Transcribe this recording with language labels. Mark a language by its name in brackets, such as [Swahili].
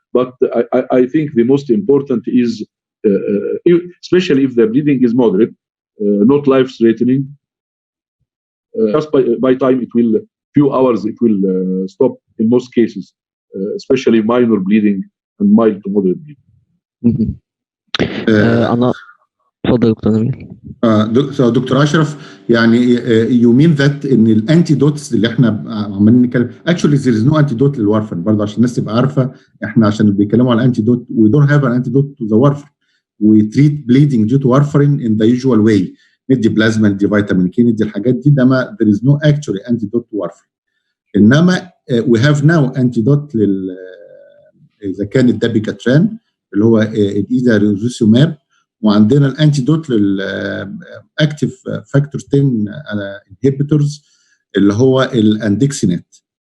[English] But I think the most important is, especially if the bleeding is moderate, not life-threatening, just by time it will, few hours it will stop in most cases, especially minor bleeding and mild to moderate bleeding. [Arabic] أنا اتفضل دكتور نبيل. دكتور اشرف، يعني [English] you mean that [Arabic] ان الانتيدوتس اللي احنا عمالين نتكلم [English] actually there is no antidote [Arabic] للوارفرين، برضه عشان الناس تبقى عارفه احنا عشان بيتكلموا على الانتيدوت [English] we don't have an antidote to the warfarin. We treat bleeding due to warfarin in the usual way. [Arabic] ندي بلازما، ندي فيتامين كي، ندي الحاجات دي، ده ما [English] there is no actually antidote to warfarin. [Arabic] انما [English] we have now antidote [Arabic] اذا كان الدابيكاتران اللي هو الايزاريزوماب، وعندنا الانتيدوت للاكتيف فاكتور 10 انهبيتورز اللي هو الاندكسينات.